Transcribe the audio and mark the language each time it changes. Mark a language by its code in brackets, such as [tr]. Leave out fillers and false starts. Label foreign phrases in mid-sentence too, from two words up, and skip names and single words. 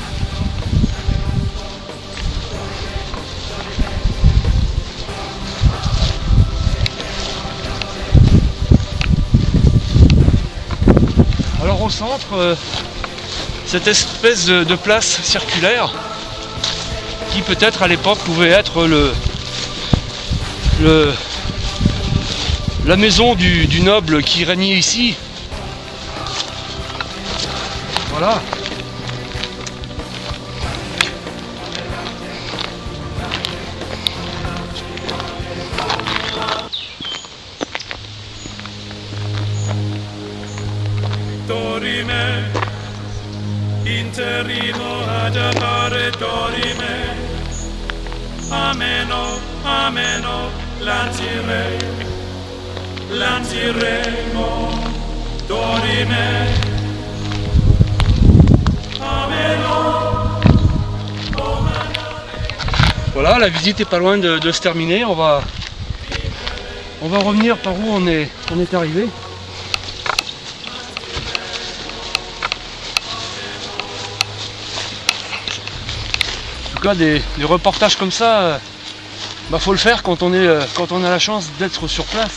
[fr] Alors au centre, cette espèce de place circulaire qui peut-être à l'époque pouvait être la maison du noble qui régnait ici. Voilà. Dorime, interrimo ad appare dorime, ameno, ameno, lantiremo, dorime, ameno. Voilà, la visite est pas loin de se terminer. On va revenir par où on est arrivé. En tout cas, des reportages comme ça, faut le faire quand on a la chance d'être sur place.